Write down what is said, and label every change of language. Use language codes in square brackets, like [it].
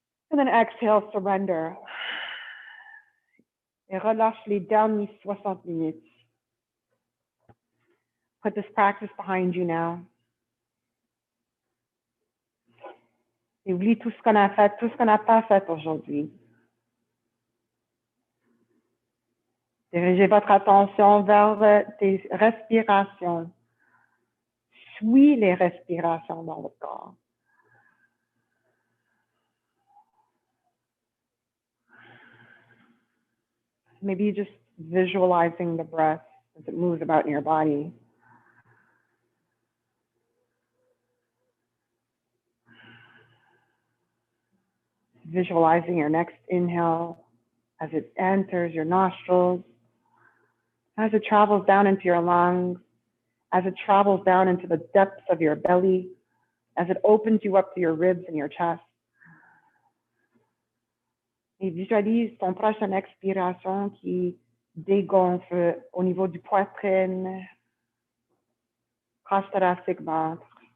[en] And then exhale, surrender. [fr] Et relâche les derniers 60 minutes. [en] Put this practice behind you now. [fr] Et oublie tout ce qu'on a fait, tout ce qu'on n'a pas fait aujourd'hui. Dirigez votre attention vers tes respirations. Suis les respirations dans votre corps. [en] Maybe just visualizing the breath as it moves about in your body. Visualizing your next inhale as it enters your nostrils, as it travels down into your lungs, as it travels down into the depths of your belly, as it opens you up to your ribs and your chest. [fr] Et visualise ton prochaine expiration qui dégonfle au niveau du poitrine, cage thoracique, ventre.